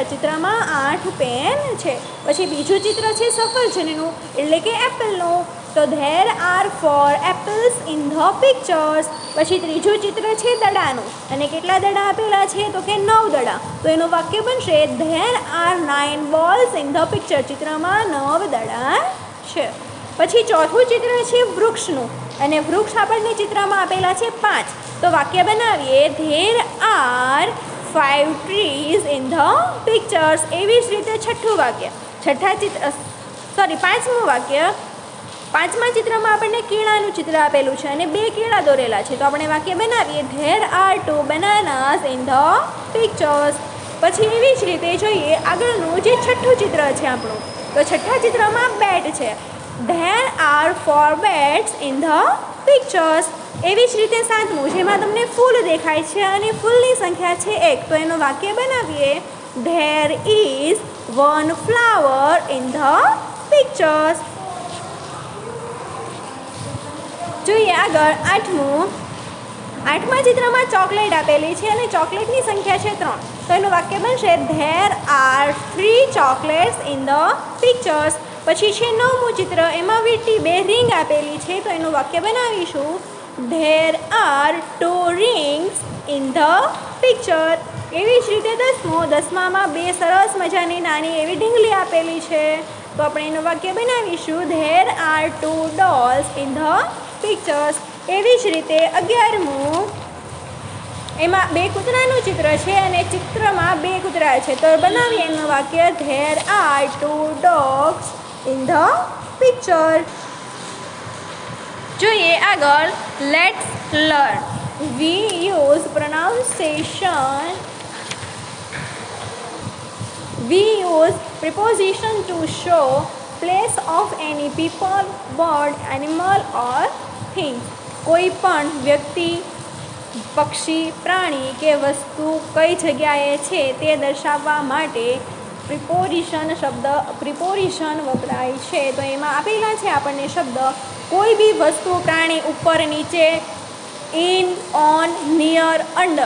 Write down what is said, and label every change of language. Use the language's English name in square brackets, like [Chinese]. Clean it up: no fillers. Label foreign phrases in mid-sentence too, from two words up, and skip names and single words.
[Gujarati] ચિત્રમાં 8 પેન છે। પછી બીજું ચિત્ર છે સફરજનનું એટલે કે એપલનું તો [English] there are 4 apples in the pictures. [Gujarati] પછી ત્રીજું ચિત્ર છે દડાનું, અને કેટલા દડા આપેલા છે તો કે 9 દડા. તો એનું વાક્ય બનશે [English] there are 9 balls in the picture. [Gujarati] ચિત્રમાં 9 દડા છે. પછી ચોથું ચિત્ર છે વૃક્ષનું, અને વૃક્ષ આપણને ચિત્રમાં આપેલા છે 5. તો વાક્ય બનાવીએ [English] there are 5 trees in the pictures. [Gujarati] એવી જ રીતે છઠ્ઠું વાક્ય, પાંચમું વાક્ય, પાંચમા ચિત્રમાં આપણને કેળાનું ચિત્ર આપેલું છે અને 2 કેળા દોરેલા છે. તો આપણે વાક્ય બનાવીએ [English] there are 2 bananas in the pictures. [Gujarati] પછી એવી જ રીતે જોઈએ આગળનું જે છઠ્ઠું ચિત્ર છે આપણું, તો છઠ્ઠા ચિત્રમાં બેટ છે. [English] there are 4 bats in the pictures. [Gujarati] એવી જ રીતે સાતમું, જેમાં તમને ફૂલ દેખાય છે અને ફૂલની સંખ્યા છે 1. તો એનું વાક્ય બનાવીએ [English] there is 1 flower in the pictures. [Gujarati] જોઈએ આગળ આઠમું, આઠમા ચિત્રમાં ચોકલેટ આપેલી છે અને ચોકલેટની સંખ્યા છે 3. તો એનું વાક્ય બનશે [English] there are 3 chocolates in the pictures. [Gujarati] પછી છે નવમું ચિત્ર, એમાં વીટી 2 રિંગ આપેલી છે. તો એનું વાક્ય બનાવીશું [English] there are 2 rings in the picture. [Gujarati] એવી જ રીતે દસમામાં 2 સરસ મજાની નાની એવી ઢીંગલી આપેલી છે. તો આપણે એનું વાક્ય બનાવીશું [English] there are 2 dolls in the pictures. [Gujarati] એવી જ રીતે 11મું, એમાં 2 કૂતરાનું ચિત્ર છે અને ચિત્રમાં 2 કૂતરા છે. તો બનાવીએ એનું વાક્ય [English] there are 2 dogs in the picture. [Gujarati] જોઈએ આગળ [English] let's learn. we use pronunciation. We use preposition to show place of any people, bird, animal or thing. [Gujarati] કોઈ પણ વ્યક્તિ, પક્ષી, પ્રાણી કે વસ્તુ કઈ જગ્યાએ છે તે દર્શાવવા માટે પ્રિપોઝિશન વપરાય છે. તો એમાં આપેલા છે આપણને શબ્દ કોઈ બી વસ્તુ, પ્રાણી ઉપર, નીચે, [English] in, on, near, under.